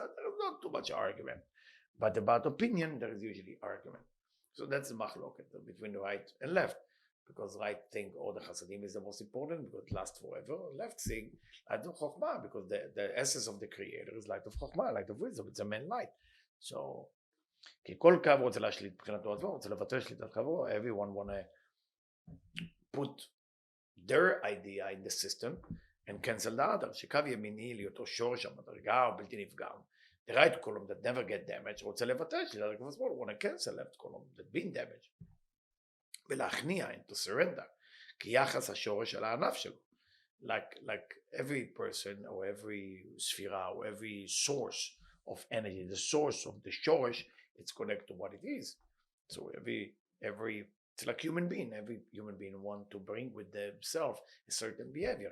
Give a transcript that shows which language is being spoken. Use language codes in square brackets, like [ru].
[en] There's not too much argument. But about opinion, there is usually argument. So that's the machloket between the right and left. because right thing, or the Chasadim is the most important because it lasts forever. Left thing, light of Chokhmah, because the essence of the Creator is light of Chokhmah, light of wisdom, it's a man light. [he] So, כי כל קו רוצה להשליט מבחינתו עצמו, רוצה לבטל שליטת חברו, [en] everyone wanna put their idea in the system and cancel the other, [he] שקו ימיני להיותו שורש המדרגה או בלתי נפגם. [en] The right column that never get damaged, [he] רוצה לבטל שליטת הקו השמאל, [en] wanna cancel left column that been damaged. [he] ולהכניע, [en] and to surrender, [he] כיחס השורש על הענף שלו. [en] Like every person or every ספירה or every source of energy, the source of the shorish, it's connected to what it is. So every it's like every human being want to bring with themselves a certain behavior.